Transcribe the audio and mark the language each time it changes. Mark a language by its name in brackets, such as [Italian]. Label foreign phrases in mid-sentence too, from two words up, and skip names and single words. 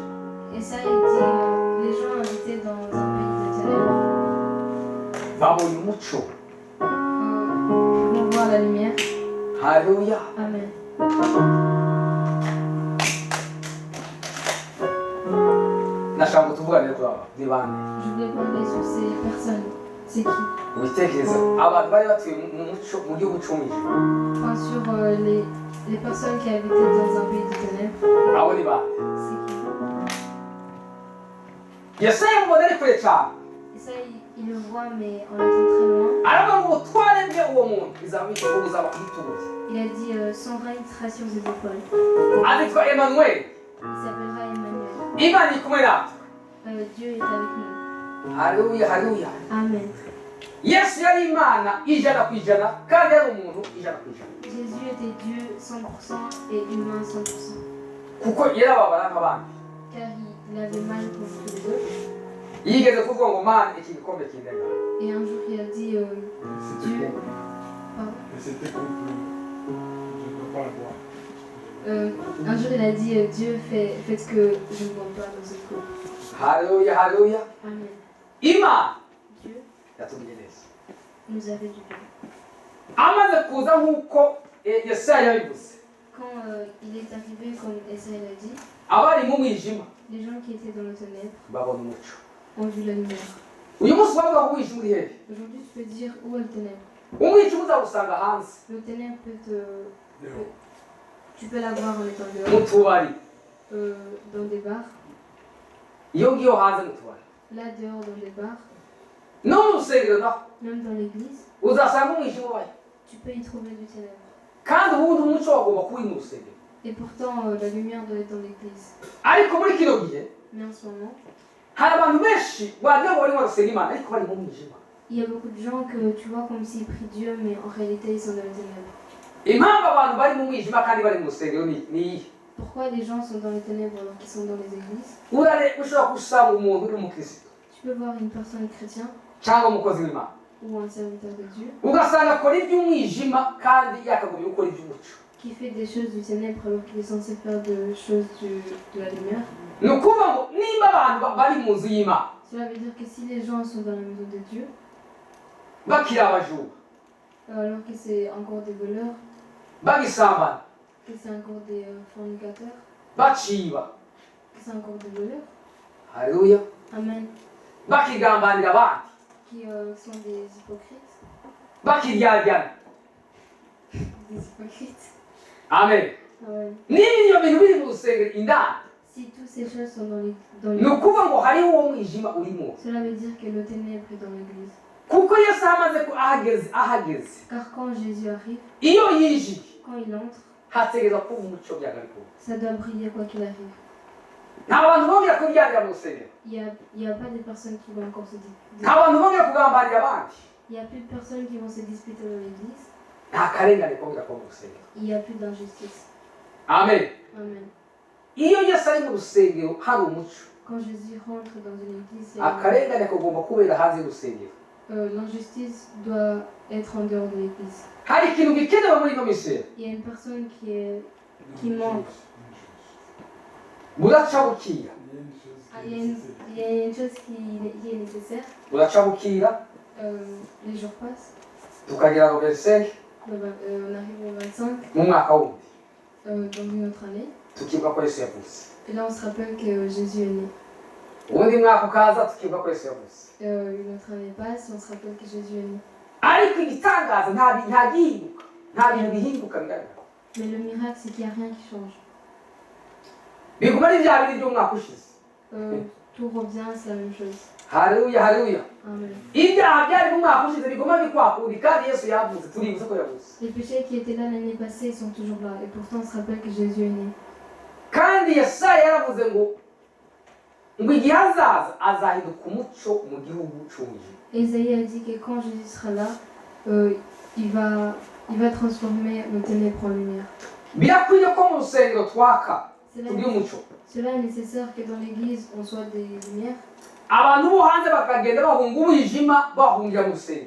[French] Et ça, il dit les gens habitaient dans un pays de ténèbres. [Rundi] babonye umuco [French] Pour voir la lumière. [Rundi] haleluya [French] Amen. [Rundi] nashaka ngo tuvugane kuri aba ni bande [French] Je voulais parler sur ces personnes. C'est qui? [Rundi] ubitekereza abantu bari batuye mu muco mu gihugu cy'umwijima [French] Enfin, sur les personnes qui habitaient dans un pays de ténèbres. [Rundi] abo ni bande [French] C'est qui? [Rundi] yesu yamubona ari kure cyane [French] Et ça, il le voit, mais en étant très loin. [Rundi] aravuga ngo ubutware bwe uwo muntu buzaba ku bitugu bye [French] Il a dit son règne sera sur ses épaules. [Rundi] azitwa emanuel [French] Il s'appellera Emmanuel. [Rundi] imana iri kumwe natwe [French] Dieu est avec nous. [Rundi] haleluya haleluya [French] Amen. [Rundi] yesu yari imana ijana ku ijana kandi yari umuntu ijana ku ijana [French] Jésus était Dieu 100% et humain 100%. [Rundi] kuko yarababara nk'abandi [French] Car il avait mal pour tous les autres. [Rundi] yigeze kuvuga ngo mana iki gikombe kindenga [French] Et un jour, il a dit Dieu. Pardon. Et c'était contre je ne peux pas le boire. Un jour, il a dit Dieu, faites que je ne bois pas dans cette coupe. [Rundi] haleluya haleluya [French] Amen. [Rundi] imana [French] Dieu [Rundi] yatubwiye neza [French] nous a fait du bien. [Rundi] amaze kuza nk'uko yesaya yabivuze [French] Quand il est arrivé, comme Esaïe l'a dit, [Rundi] abari mu mwijima [French] les gens qui étaient dans le ténèbre [Rundi] babona umuco [French] ont vu la lumière. [Rundi] uyu munsi bavuga ngo umwijima uri hehe [French] Aujourd'hui, tu peux dire où est le ténèbre. [Rundi] umwijima uzawusanga hanze [French] Le ténèbre peut te. Dehors. Tu peux l'avoir en étant [Rundi] mu [French] dehors, [Rundi] tubari [French] dans des bars. [Rundi] iyo ngiyo hanze mu tubari [French] Là, dehors, dans des bars. [Rundi] no mu rusengero naho [French] Même dans l'église, [Rundi] uzasanga umwijima ubaye [French] tu peux y trouver du ténèbre. [Rundi] kandi ubundi umuco wagomba kuba uri mu rusengero [French] Et pourtant, la lumière doit être dans l'église. [Rundi] ariko muri kino gihe [French] Mais en ce moment, [Rundi] hari abantu benshi wagira ngo barimo barasenga imana ariko bari mu mwijima [French] il y a beaucoup de gens que tu vois comme s'ils prient Dieu, mais en réalité, ils sont dans les ténèbres. [Rundi] impamvu abantu bari mu mwijima kandi bari mu rusengero ni iyihe [French] Pourquoi les gens sont dans les ténèbres alors qu'ils sont dans les églises? [Rundi] ushobora gusanga umuntu uri umukristo [French] Tu peux voir une personne chrétienne [Rundi] cyangwa umukozi w'imana [French] ou un serviteur de Dieu [Rundi] ugasanga akora iby'umwijima kandi yakagombye gukora iby'umuco [French] qui fait des choses du ténèbre alors qu'il est censé faire des choses de la lumière. [Rundi] ni ukuvuga ngo nimba abantu bari mu nzu y'imana [French] Cela veut dire que si les gens sont dans la maison de Dieu, [Rundi] bakiri abajura [French] alors que c'est encore des voleurs, [Rundi] bagisambana [French] que c'est encore des fornicateurs, [Rundi] baciba [French] que c'est encore des voleurs, [Rundi] haleluya [French] amen, [Rundi] bakigambanira abandi [French] qui sont des hypocrites, [Rundi] bakiryajyana amen [French] amen. [Rundi] niba ibyo bintu biri mu rusengero indani [French] Si toutes ces choses sont dans [Rundi] ni [French] les... [Rundi] ukuvuga ngo hariho uwo mwijima urimo [French] Cela veut dire que le ténèbre est dans l'église. [Rundi] kuko yesu amaze ko ahageze [French] Car quand Jésus arrive, [Rundi] iyo yinjiye [French] quand il entre, [Rundi] hategereza kuba umuco byagaruka [French] ça doit briller quoi qu'il arrive. [Rundi] nta bantu bongera kuryarira mu rusengero [French] Il y a pas des personnes qui vont encore se [Rundi] nta bantu bongera kugambanira abandi [French] Il n'y a plus de personnes qui vont se disputer dans l'église. [Rundi] nta karengane kongera kuba mu rusengero [French] Il n'y a plus d'injustice. [Rundi] amen [French] Amen. [Rundi] iyo yesu ari mu rusengero hari umuco [French] Quand Jésus rentre dans une église, [Rundi] akarengane kagomba kubera hanze y'urusengero [French] l'injustice doit être en dehors de l'église. [Rundi] hari ikintu gikenewe muri ino miseri [French] Il y a une personne qui manque. [Rundi] buraca bukira [French] Il y a une chose qui est Il y a une nécessaire. chose qui est nécessaire. [Rundi] buraca bukira [French] Les jours passent. [Rundi] tukagera mu 25 [French] On arrive au 25 [Rundi] mu mwaka wundi [French] dans une autre année. [Rundi] tukibuka ko yesu yavutse [French] Et là, on se rappelle que Jésus est né. [Rundi] ubundi mwaka ukaza tukibuka ko yesu yavutse [French] Une autre année passe et on se rappelle que Jésus est né. [Rundi] ariko igitangaza nta gihinduka nta bintu bihinduka bigaragara [French] Mais le miracle, c'est qu'il n'y a rien qui change. [Rundi] biguma ari bya bindi by'umwaka ushize [French] Tout revient, c'est la même chose. [Rundi] haleluya haleluya [French] Amen. [Rundi] ibyaha byari mu mwaka ushize biguma bikwakundi kandi yesu yavutse turibuze ko yavutse [French] Les péchés qui étaient là l'année passée sont toujours là. Et pourtant, on se rappelle que Jésus est né. [Rundi] kandi yesaya yaravuze ngo igihe azaza azahinduka umuco mu gihugu cy'umwijima [French] Ésaïe a dit que quand Jésus sera là, il va transformer nos ténèbres en lumière. [Rundi] birakwiye ko mu rusengero twaka [French] Cela, [Rundi] turi umuco [French] cela est nécessaire que dans l'église, on soit des lumières. [Rundi] abantu bo hanze bakagenda bahunga umwijima bahungira mu rusengero